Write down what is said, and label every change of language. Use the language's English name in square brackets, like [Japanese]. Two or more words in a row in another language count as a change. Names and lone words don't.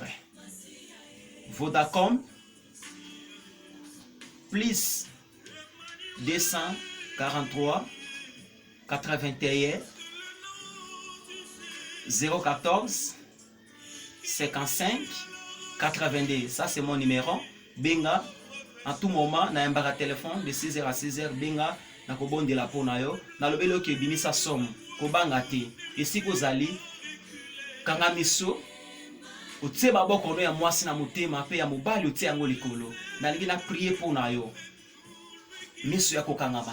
[French] Vodacom plus 243 81 014 55 82. Ça c'est mon numéro. [Lingala] Benga en tout moment na yambaka téléphone [French] de 6h à 6h [Lingala] benga na kobonde la pona yo na lobelo ke binisa somme kobanga te esi kozali kanga miso otie baboko no ya mwasi na motema pe ya mobali otie yango likolo nalingi na prier pona yo miso ya kokangama.